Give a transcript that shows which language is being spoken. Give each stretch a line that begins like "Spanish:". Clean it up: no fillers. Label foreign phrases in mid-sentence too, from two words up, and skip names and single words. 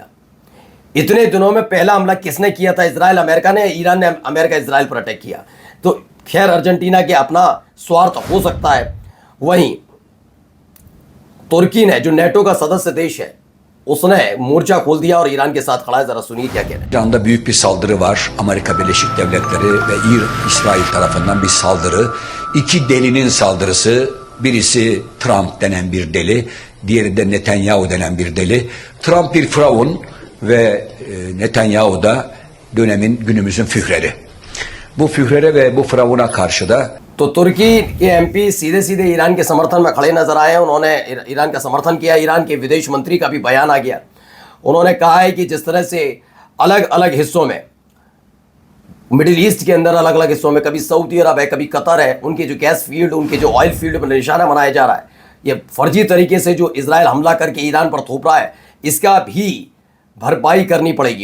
Hindi: इतने दिनों में पहला हमला किसने किया था? इजराइल अमेरिका ने, ईरान ने अमेरिका इजराइल पर अटैक किया। तो खैर अर्जेंटीना के अपना स्वार्थ हो सकता है। वहीं तुर्की ने, जो नेटो का सदस्य देश है, उसने मोर्चा खोल दिया और ईरान के साथ खड़ा है। जरा सुनिए क्या कह रहे हैं।
Turkish: İran'da büyük bir saldırı var. Amerika Birleşik Devletleri ve İsrail tarafından bir saldırı. İki delinin saldırısı. Birisi Trump denen bir deli, diğeri de Netanyahu denen bir deli. Trump bir firavun ve Netanyahu da dönemin günümüzün führeri. Bu führere ve bu firavuna karşı da
Hindi: तो तुर्की के MP सीधे सीधे ईरान के समर्थन में खड़े नजर आए हैं। उन्होंने ईरान का समर्थन किया। ईरान के विदेश मंत्री का भी बयान आ गया। उन्होंने कहा है कि जिस तरह से अलग अलग हिस्सों में, मिडिल ईस्ट के अंदर अलग अलग हिस्सों में, कभी सऊदी अरब है, कभी कतर है, उनके जो
English: gas field,
Hindi: उनके जो
English: oil field
Hindi: पर निशाना बनाया जा रहा है, ये फर्जी तरीके से जो इजराइल हमला करके ईरान पर थोप रहा है, इसका भी भरपाई करनी पड़ेगी।